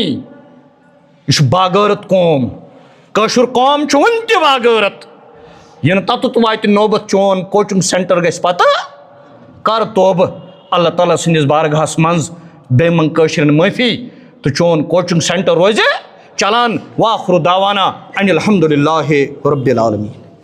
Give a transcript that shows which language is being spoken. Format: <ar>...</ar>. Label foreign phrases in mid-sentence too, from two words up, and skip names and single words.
<ks>یہِ چھُ باغٲرت قوم. کٲشُر قوم چھُ وُنہِ تہِ باغٲرت. یِنہٕ توٚتُتھ واتہِ نوبت چون</ks> <en>coaching center</en> <ks>گژھِ پتہٕ کر توبہٕ اللہ تعالیٰ سٕنٛدِس بارگاہس منٛز بیٚیہِ منٛگ کٲشرٮ۪ن معٲفی تہٕ چون</ks> <en>coaching center</en> <ks>روزِ چلان.</ks> <ar>وآخر دعوانا ان الحمد للہ رب العالمین.</ar>